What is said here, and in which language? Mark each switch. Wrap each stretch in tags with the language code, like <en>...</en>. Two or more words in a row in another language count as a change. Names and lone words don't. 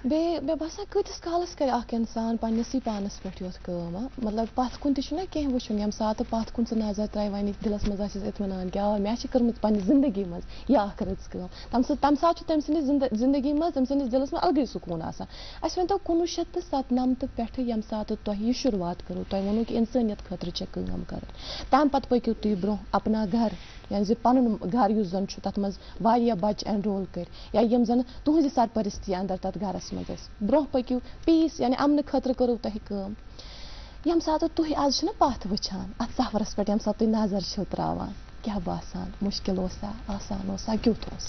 <ks>بیٚیہِ مےٚ باسان کۭتِس کالس کرِ اکھ انسان پننسٕے پانس پٮ۪ٹھ یوت کٲم مطلب پتھ کُن تہِ چھُنہ کینٛہہ وٕچھُن ییٚمہِ ساتہٕ پتھ کُن ژٕ نظر ترٛایہِ وۄنۍ دِلس منٛز آسٮ۪س اطمینان کہِ آ مےٚ چھِ کٔرمٕژ پننہِ زندگی منٛز یہِ اکھ رٕژ کٲم تمہِ ساتہٕ چھُ تٔمۍ سٕنٛدِس زندگی منٛز تٔمۍ سٕنٛدِس دِلس منٛز الگٕے سکوٗن آسان اَسہِ ؤنۍتو 1997 پٮ۪ٹھٕ ییٚمہِ ساتہٕ تۄہہِ یہِ شروعات کٔرٕو تۄہہِ ووٚنوُ کہِ اِنسٲنیت خٲطرٕ چھےٚ کٲم کرٕنۍ تمہِ پتہٕ پٔکِو تُہۍ برونٛہہ اپنا گھر یعنی زِ پنُن گھر یُس زن چھُ تتھ منٛز واریاہ بچہِ اینرول کٔرۍ یا یِم زن تُہنٛزِ سرپرستی انٛدر تتھ گرس منٛز ٲسۍ برونٛہہ پٔکِو پیٖس یعنی امنہٕ خٲطرٕ کٔرٕو تۄہہِ کٲم ییٚمہِ ساتہٕ تُہۍ آز چھِنہ پتھ وٕچھان اتھ سفرس پٮ۪ٹھ ییٚمہِ ساتہٕ تُہۍ نظر چھِو تراوان کیٛاہ باسان مُشکِل اوسا آسان اوسا کیُتھ اوس</ks>